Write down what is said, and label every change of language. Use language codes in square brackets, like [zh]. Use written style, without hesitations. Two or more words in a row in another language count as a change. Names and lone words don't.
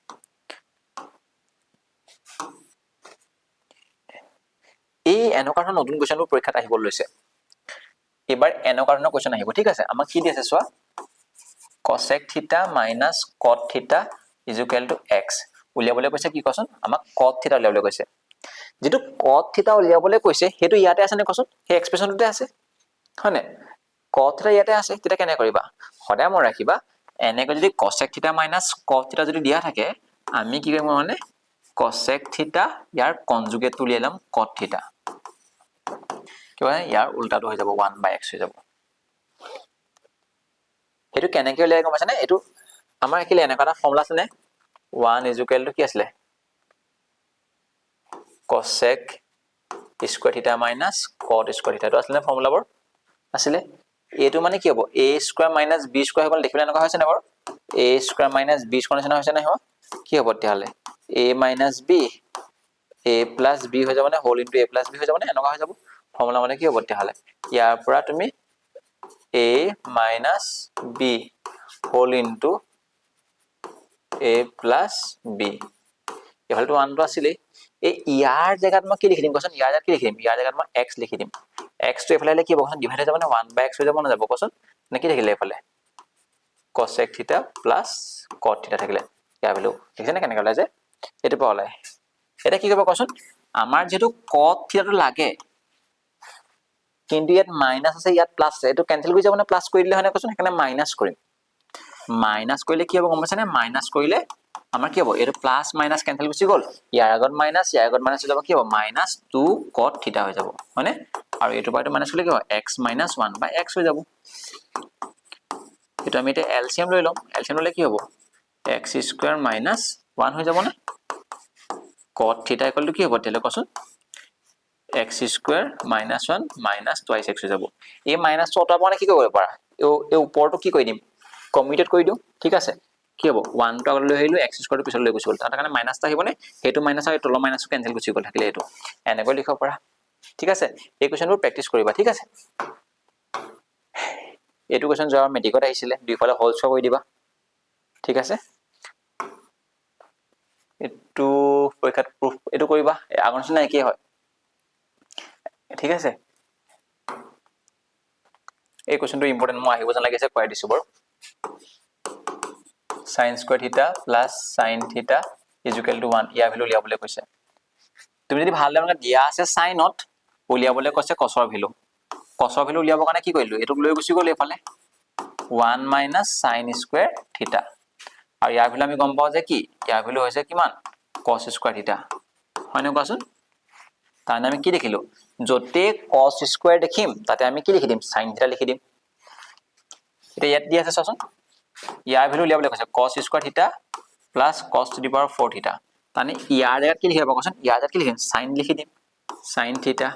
[as] এই এনেকুৱা ধৰণৰ নতুন কোৱেশ্চনবোৰ পৰীক্ষাত আহিব লৈছে এবাৰ এনেকুৱা ধৰণৰ কোৱেশ্চন আহিব ঠিক আছে আমাক কি দি আছে চোৱা [en] cosec θ minus cot θ is equal [as] to x উলিয়াবলৈ কৈছে কি কচোন আমাক cot θ উলিয়াবলৈ কৈছে যেটো cot θ উলিয়াবলৈ কৈছে হেতু ইয়াতে আছে নে কচোন হে এক্সপ্ৰেছনটোতে আছে হয়নে cot θ ইয়াতে আছে তেতিয়া কেনে কৰিবা সদায় মন ৰাখিবা এনেকৈ যদি [en] cosec θ minus cot θ [as] যদি দিয়া থাকে আমি কি কৰিম মানে cosec θ ইয়াৰ কনজুগেট উলিয়াই লম cot θ কিবা ইয়াৰ উল্টাটো হৈ যাব 1/x হৈ যাব এটো কেনেকৈ উলিয়াই গম পাইছানে এটো আমাৰ একিলে এনেকা এটা ফৰ্মুলা আছে নে 1 [en] is equal to [as] কি আছিল [en] cosec square θ minus cot square θ [as] তো আছিল নে ফৰ্মুলাবোৰ আছিল এটো মানে কি হ'ব [en] a square minus b square [as] হ'ল দেখিলে এনেকা হৈছে না বাৰু [en] a square minus b square [as] নিচিনা হৈছে না হ'ব কি হ'ব তেতিয়াহলে [en] a minus b a plus b [as] হৈ যাব মানে [en] whole into a plus b [as] হৈ যাব মানে এনেকা হৈ যাব ফৰ্মুলা মানে কি হ'ব তেতিয়াহলে ইয়াৰ পৰা তুমি [en] a minus b whole into a plus b [as] এফালটো 1 টো আছিল এই ইয়াৰ জায়গাত মই কি লিখি দিম কোৱাচোন ইয়াৰ জায়গাত কি লিখি দিম ইয়াৰ জায়গাত মই x লিখি দিম x টো এফালে কি হ'ব কোৱাচোন ডিভাইড হৈ যাব না 1/x হৈ যাব না যাব কোৱাচোন নে কি থাকিলে এফালে [en] cosec θ plus cot θ [as] থাকিলে ইয়াৰ ভ্যালু দেখিছেনে কেনেকৈ ওলাই যে এটো পৰা ওলাই এটা কি কৰিব কোৱাচোন আমাৰ যেটো cot θ টো লাগে কিন্তু ইয়াত মাইনাস আছে ইয়াত প্লাস আছে এটো ক্যান্সেল হৈ যাব না প্লাস কৰি দিলে হয় না কোৱাচোন এখানে মাইনাস কৰিম মাইনাস কৰিলে কি হ'ব গম পাইছানে মাইনাস কৰিলে আমাৰ কি হ'ব এটো [en] plus minus cancel [as] গুচি গল ইয়াৰ আগত মাইনাস হৈ যাব কি হ'ব -2 cot θ হৈ যাব হয়নে আৰু এটো পাইটো মাইনাস কৰিলে কি হ'ব x - 1/x হৈ যাব এটো আমি এটা এলসিএম লৈ লম এলসিএম ললে কি হ'ব x² - 1 হৈ যাব না cot θ = কি হ'ব তেলে কোৱাচোন x² - 1 - 2x হৈ যাব এই মাইনাসটো অতৰাব মানে কি কৰিব পাৰা এই ওপৰটো কি কৰি দিম কমিউটেট কৰি দিও ঠিক আছে কি হ'ব 1 টো আগলৈ আহিলো x² টো পিছলৈ গুচি গল তাৰ কাৰণে মাইনাসটা আহিবনে হেতু মাইনাস আৰু তলৰ মাইনাসটো ক্যান্সেল গুচি গল থাকিলে এটো এনেকৈ লিখিব পাৰা ঠিক আছে এই কোৱেশ্চনবোৰ প্ৰেক্টিস কৰিবা ঠিক আছে এটো কোৱেশ্চন যোৱা মেট্ৰিকত আহিছিলে দুইফালে [en] whole square [as] কৰি দিবা ঠিক আছে এটো পৰীক্ষাত প্ৰুফ এটো কৰিবা আগৰ নিচিনা একেই হয় ঠিক আছে এই কোৱেশ্চনটো ইম্পৰ্টেন্ট মই আহিব যেন লাগিছে কৰাই দিছো বাৰু [en] sin square θ plus sin θ is equal to 1 [as] ইয়াৰ ভ্যালু উলিয়াবলৈ কৈছে তুমি যদি ভালদৰে দিয়া আছে সাইনত উলিয়াবলৈ কৈছে cosৰ ভ্যালু উলিয়াবৰ কাৰণে কি কৰিলো এটোক লৈ গুছি গল এফালে 1 - [en] sin square θ [as] আৰু ইয়াৰ ভ্যালু আমি গম পাও যে কি ইয়াৰ ভ্যালু হৈছে কিমান [en] cos square θ [as] হয় না কোৱাচোন তানে আমি কি দেখিলো যতে [en] cos square [as] দেখিম তাতে আমি কি লিখি দিম sin θ লিখি দিম এটা ইয়াত দি আছে চাচোন ইয়াৰ ভ্যালু উলিয়াবলৈ কৈছে [en] cos square θ plus cos to the power 4 θ [as] তানে ইয়াৰ জায়গাত কি লিখিব কোৱাচোন ইয়াৰ জায়গাত কি লিখিম sin লিখি দিম sin θ